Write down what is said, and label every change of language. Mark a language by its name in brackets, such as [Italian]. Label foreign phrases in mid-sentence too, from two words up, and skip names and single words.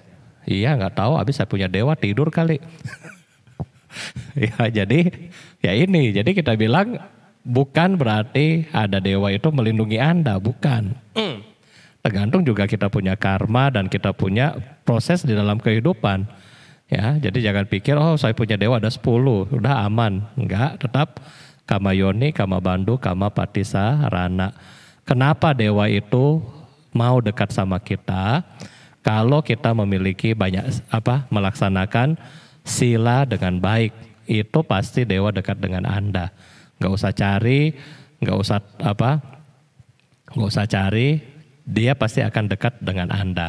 [Indonesian] Iya nggak tahu, habis saya punya dewa tidur kali. Ya jadi ya ini, jadi kita bilang bukan berarti ada dewa itu melindungi Anda, bukan. Tergantung juga kita punya karma dan kita punya proses di dalam kehidupan. Ya, jadi jangan pikir oh saya punya dewa ada 10, udah aman. [Pali] Enggak, tetap kama yoni, kama bandu, kama patisa, rana. [Indonesian] Kenapa dewa itu mau dekat sama kita? Kalau kita memiliki melaksanakan sila dengan baik, itu pasti dewa dekat dengan Anda. Enggak usah cari, enggak usah cari, dia pasti akan dekat dengan Anda.